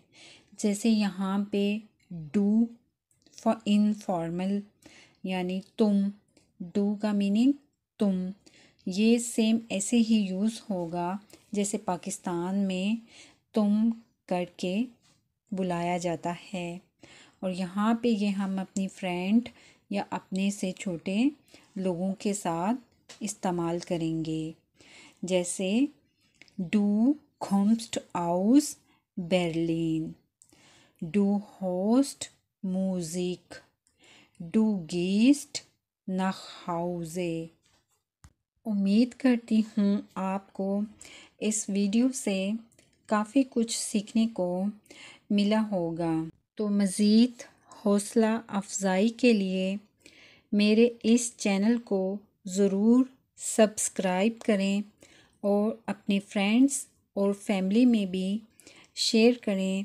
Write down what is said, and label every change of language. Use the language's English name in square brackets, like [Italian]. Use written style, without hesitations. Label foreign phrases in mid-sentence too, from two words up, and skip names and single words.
[Urdu] جیسے یہاں پے ڈو [English] for informal [Urdu] یعنی تم، ڈو کا مینِنگ تم، یہ سیم ایسے ہی یوز ہوگا جیسے پاکستان میں تم کر کے بلایا جاتا ہے، اور یہاں پے یہ ہم اپنی فرینڈ یا اپنے سے چھوٹے لوگوں کے ساتھ استعمال کریں گے. [German] जैसे डू kommst aus Berlin, du hörst Musik, du gehst nach Hause। [Urdu] امید کرتی ہوں آپ کو اس ویڈیو سے کافی کچھ سیکھنے کو ملا ہوگا. تو مزید حوصلہ افزائی کے لیے میرے اس چینل کو ضرور سبسکرائب کریں اور اپنے فرینڈز اور فیملی میں بھی شیئر کریں.